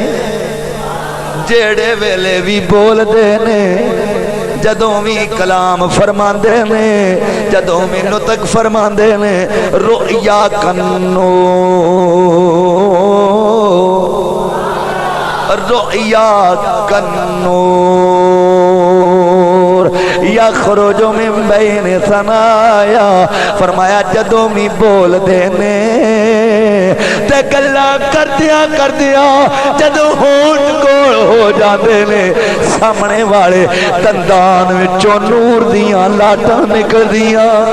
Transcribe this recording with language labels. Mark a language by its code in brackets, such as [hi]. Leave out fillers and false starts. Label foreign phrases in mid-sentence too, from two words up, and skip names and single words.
[pa] ਜੇੜ੍ਹੇ ਵੇਲੇ ਭੀ ਬੋਲਦੇ ਨੇ, ਜਦੋਂ ਭੀ ਕਲਾਮ ਫ਼ਰਮਾਂਦੇ ਨੇ, ਜਦੋਂ ਭੀ ਨੁਤਕ ਫ਼ਰਮਾਂਦੇ ਨੇ, [ar] رئي كالنور يخرج من بين ثناياه. [pa] ਫ਼ਰਮਾਇਆ ਜਦੋਂ ਭੀ ਬੋਲ ਦੇਣੇ ਤੇ ਗੱਲਾਂ ਕਰਦੀਆਂ ਜਦੋਂ ਹੋਂਠ ਕੋਲ ਹੋ ਜਾਤੇ ਨੇ, ਸਾਮ੍ਹਣੇ ਵਾਲੇ ਦੰਦਾਨ ਵਿਚੋਂ ਨੂਰ ਦੀਆਂ ਲਾਟਾਂ ਨਿਕਲਦੀਆਂ।